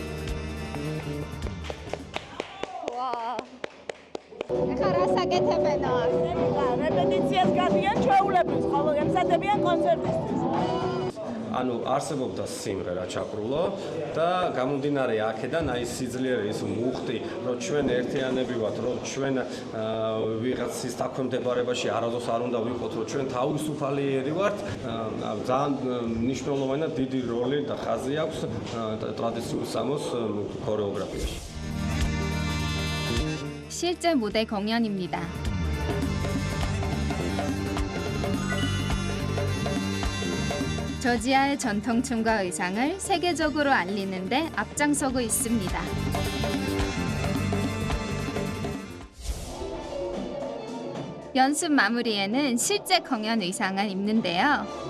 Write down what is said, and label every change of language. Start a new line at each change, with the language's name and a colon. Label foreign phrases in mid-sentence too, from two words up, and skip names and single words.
Korean: 와.
Georgian: რეპეტიციას გადიან ჩვეულებრივ, ხოლო ემზადებიან კონცერტისთვის. ანუ არსებობდა სიმღერა ჩაკრულო და გამომდინარე აქედან აი სიძლიერე ის მუხტი რომ ჩვენ ერთიანები ვართ რომ ჩვენ ვიღაცის დაქვემდებარებაში არასდროს არ უნდა ვიყოთ რომ ჩვენ თავისუფალიერი ვართ ძალიან მნიშვნელოვანი და დიდი როლი და ხაზი აქვს ტრადიციულ სამოს ქორეოგრაფიაში.
Korean: 실제 무대 공연입니다. 저지아의 전통춤과 의상을 세계적으로 알리는 데 앞장서고 있습니다. 연습 마무리에는 실제 공연 의상을 입는데요.